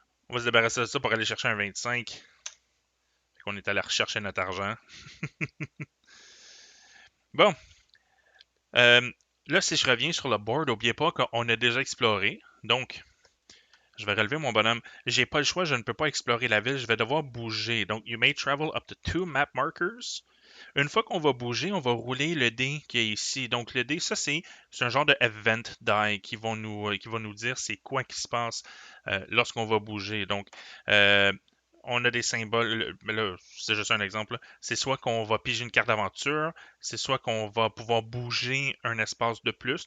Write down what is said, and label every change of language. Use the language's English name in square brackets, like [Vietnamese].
[French] On va se débarrasser de ça pour aller chercher un 25. On est allé rechercher notre argent. Bon. Là, si je reviens sur le board, n'oubliez pas qu'on a déjà exploré. Donc, je vais relever mon bonhomme. J'ai pas le choix, je ne peux pas explorer la ville, je vais devoir bouger. Donc, [English] you may travel up to 2 map markers. [French] Une fois qu'on va bouger, on va rouler le dé qui est ici. Donc, le dé, ça, c'est un genre de event die qui va nous dire c'est quoi qui se passe lorsqu'on va bouger. Donc, on a des symboles, mais là, c'est juste un exemple. C'est soit qu'on va piger une carte d'aventure, c'est soit qu'on va pouvoir bouger un espace de plus.